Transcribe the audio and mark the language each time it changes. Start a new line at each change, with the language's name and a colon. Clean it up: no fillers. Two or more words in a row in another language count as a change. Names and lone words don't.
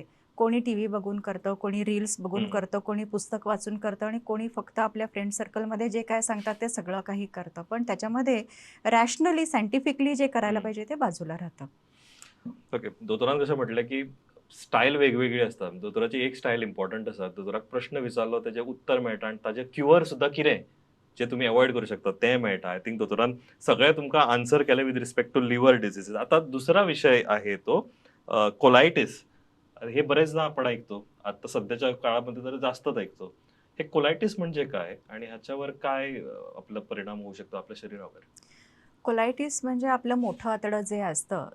Marathi: कोणी टीव्ही बघून करतं, कोणी रील्स बघून हं, करतं, कोणी पुस्तक वाचून करतं आणि कोणी फक्त आपल्या
English: friend circleमध्ये
Marathi: जे काय सांगतात ते सगळं काही करतं. पण त्याच्यामध्ये
English: rationally, scientifically
Marathi: जे करायला हं. पाहिजे ते बाजूला राहतं. ओके. दोतोरान कसं म्हटलं, की स्टाईल वेगवेगळी असतात.
Konkani: दोतोराची एक स्टाईल इम्पॉर्टंट आसा. दोतोराक प्रश्न विचारलो तेजें उत्तर मेळटा आनी ताजें क्युअर सुद्दां कितें, जें तुमी अवॉइड करूंक शकतात तें मेळटा.
English: I think
Konkani: दोतोरान सगळें तुमकां आन्सर केलें
English: with respect to liver diseases.
Marathi: आता दुसरा विषय आहे तो कोलायटिस. हे बरेचदा आपण ऐकतो. आता सध्याच्या काळामध्ये तर जास्तच ऐकतो. हे कोलायटिस म्हणजे काय? आणि ह्याच्यावर काय आपला परिणाम होऊ शकतो आपल्या शरीरावर? कोलायटिस म्हणजे आपलं मोठं आतडं जे असतं,